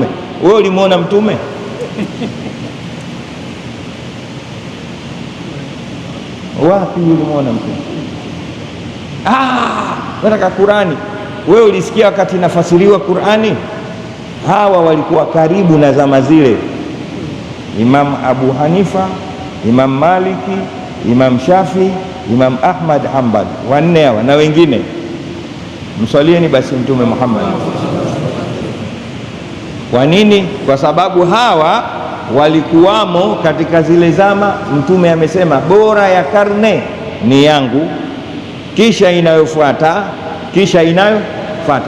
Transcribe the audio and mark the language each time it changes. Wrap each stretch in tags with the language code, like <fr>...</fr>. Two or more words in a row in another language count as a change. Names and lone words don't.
<sw>Wewe ulimuona mtume? Wapi ulimuona mtume? Nataka Qurani. Wewe ulisikia wakati inafasiriwa Qurani? Hawa walikuwa karibu na zama zile, Imam Abu Hanifa, Imam Maliki, Imam Shafi, Imam Ahmad Hanbal, wanne hawa na wengine. Mswalieni basi Mtume Muhammad. Kwa nini? Kwa sababu hawa walikuwamo katika zile zama. Mtume amesema bora ya karne ni yangu, kisha inayofuata, kisha inayofuata.</sw>